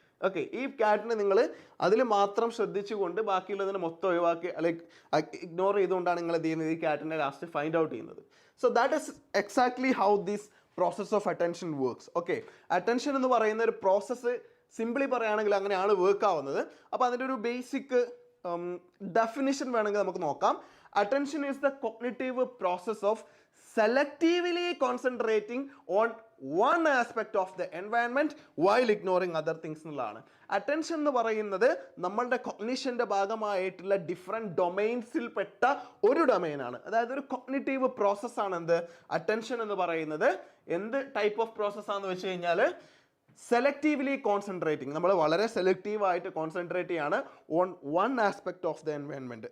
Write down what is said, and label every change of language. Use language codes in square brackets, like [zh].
[ml] Okay, ഈ ക്യാറ്റിനെ നിങ്ങൾ അതിൽ മാത്രം ശ്രദ്ധിച്ചുകൊണ്ട് ബാക്കിയുള്ളതിനെ മൊത്തം ഒഴിവാക്കി ലൈക്ക് ഇഗ്നോർ ചെയ്തുകൊണ്ടാണ് നിങ്ങൾ എന്ത് ചെയ്യുന്നത്, ഈ ക്യാറ്റിനെ ലാസ്റ്റ് ഫൈൻഡ് ഔട്ട് ചെയ്യുന്നത്. [en] So that is exactly how this process of attention works. [ml] Okay, attention എന്ന് പറയുന്ന ഒരു പ്രോസസ്സ് സിംപ്ലി പറയുകയാണെങ്കിൽ അങ്ങനെയാണ് വർക്ക് ആവുന്നത്. അപ്പോൾ അതിൻ്റെ ഒരു ബേസിക് ഡെഫിനിഷൻ വേണമെങ്കിൽ നമുക്ക് നോക്കാം. [en] attention is the cognitive process of selectively concentrating on one aspect of the environment while ignoring other things [ml] എന്നുള്ളതാണ്. അറ്റൻഷൻ എന്ന് പറയുന്നത് നമ്മളുടെ കൊഗ്നിഷൻ്റെ ഭാഗമായിട്ടുള്ള ഡിഫറെൻറ്റ് ഡൊമൈൻസിൽ പെട്ട ഒരു ഡൊമൈനാണ്. അതായത് ഒരു കൊഗ്നിറ്റീവ് പ്രോസസ്സാണ് എന്ത് അറ്റൻഷൻ എന്ന് പറയുന്നത്. എന്ത് ടൈപ്പ് ഓഫ് പ്രോസസ്സാണെന്ന് വെച്ച് കഴിഞ്ഞാൽ സെലക്റ്റീവ്ലി കോൺസെൻട്രേറ്റിംഗ്, നമ്മൾ വളരെ സെലക്റ്റീവായിട്ട് കോൺസെൻട്രേറ്റ് ചെയ്യാണ് [en] On one aspect of the environment.